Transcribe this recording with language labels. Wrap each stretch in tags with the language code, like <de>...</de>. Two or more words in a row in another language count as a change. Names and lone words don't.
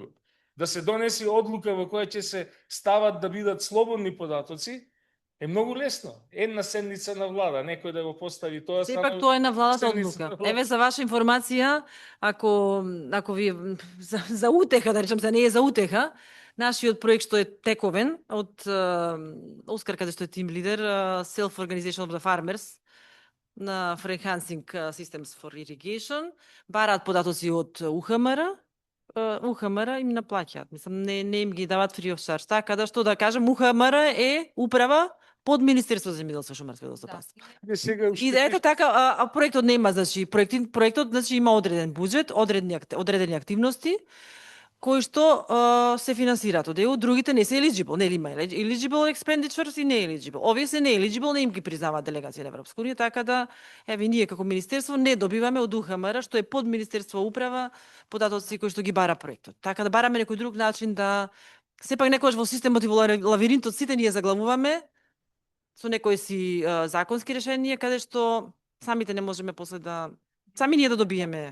<mk>Да се донесе одлука во која ќе се стават да бидат слободни податоци, е многу лесно. Една седница на влада, некој да го постави тоа. Сепак тоа е на владата седница одлука. на влада. Еве за ваша информација, ако ви за утеха, да речем се не е за утеха, нашиот проект што е тековен од Оскар, каде што е тим лидер, Self Organization of the Farmers, на for Enhancing Systems for Irrigation, бараат податоци од УХМР, УХМР им наплаќаат. Мислам, не им ги дават</mk> <en>free of charge.</en> <mk>Така да што да кажем, УХМР е управа под Министерство за земјоделство, шумарство и водостопанство. И да ето така, а проектот нема, значи проектот значи има одреден буџет, одредени активности кои што се финансираат од ЕУ, другите не се eligible, нели има</mk> <en>eligible expenditures</en> <mk>и не eligible. Овие се не eligible, не им ги признаваат делегација на Европска унија, така да еве ние како министерство не добиваме од УХМР, што е под Министерство управа, податоци кои што ги бара проектот. Така да бараме некој друг начин да сепак некогаш во системот и во лавиринтот сите ние заглавуваме со некои си законски решенија каде што самите не можеме после да сами ние да добиеме.</mk>